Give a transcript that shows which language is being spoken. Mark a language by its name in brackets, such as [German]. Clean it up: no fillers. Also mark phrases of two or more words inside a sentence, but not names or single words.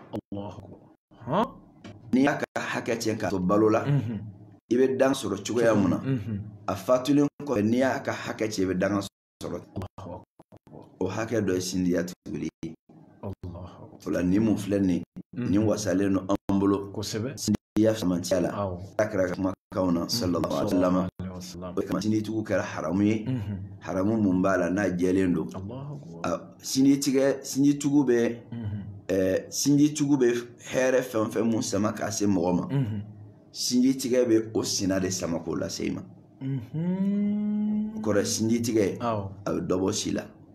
[Bambara] n'i y'a ka hakɛ tiɲɛ k'a to balo la i bɛ dan sɔrɔ cogoya mun na a fatulen kɔfɛ n'i y'a ka hakɛ tiɲɛ i bɛ dan sɔrɔ o hakɛ dɔ ye sindiya tuguli ye o la ni mun filɛ nin ni wasalen don an bolo sindiya samantiya la ala kɛra ka kumakanw na [Arabic] صلى الله عليه وسلم [Bambara] o kama sinditigiw kɛra haramu ye haramu mun b'a la n'a jɛlen don sinjitigiw bɛ hɛrɛ fɛn fɛn mun sama k'a se mɔgɔ ma sinjitigɛ bɛ o sina de sama k'o lase i ma o kɔrɔ sinjitigɛ a bɛ dɔ bɔ si la